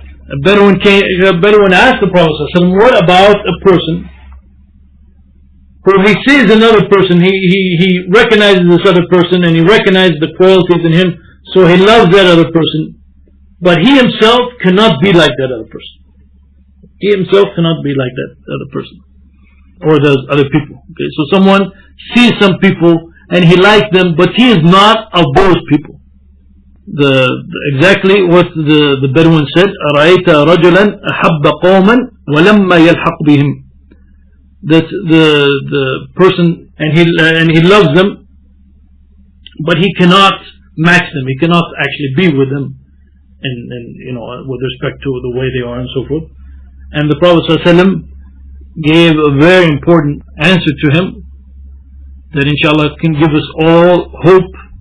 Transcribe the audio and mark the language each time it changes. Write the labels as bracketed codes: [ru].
[en] A Bedouin asked the Prophet ﷺ, what about a person who he sees another person, he recognizes this other person, and he recognizes the qualities in him, so he loves that other person, but he himself cannot be like that other person. He himself cannot be like that other person, or those other people. Okay, so someone sees some people and he likes them, but he is not of those people. Exactly what the Bedouin said, [ar] أَرَأَيْتَ رَجُلًا أَحَبَّ قَوْمًا وَلَمَّا يَلْحَقْ بِهِمْ. [en] That the person, and he loves them, but he cannot match them. He cannot actually be with them, and with respect to the way they are and so forth. And the Prophet ﷺ gave a very important answer to him, that inshallah can give us all hope.